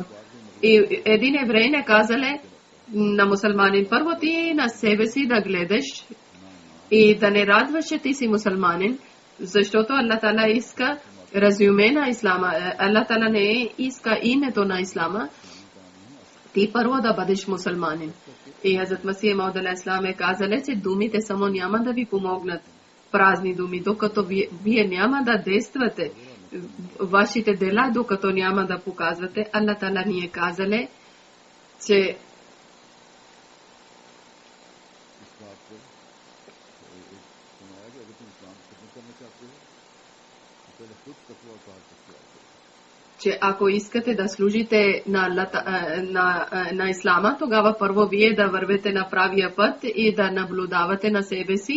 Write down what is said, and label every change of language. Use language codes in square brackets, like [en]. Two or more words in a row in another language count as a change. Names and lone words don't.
[bg] И един еврей не казали на мусулманин, първо ти на себе си да гледаш и да не радваш, че ти си мусулманин, защото Аллах Тала иска резюме на Ислама. Аллах Тала не иска името на Ислама. Ти първо да бъдеш мусулманин. И Хазрат Масих Мауд [ar] عليه السلام [bg] е казали, че думите само няма да ви помогнат. Празни думи, докато вие няма да действате, вашите дела, докато няма да показвате. Аллах Тала ни е казали, че ако искате да служите на Ислама, тогава първо вие да вървете на правия път и да наблюдавате на себе си.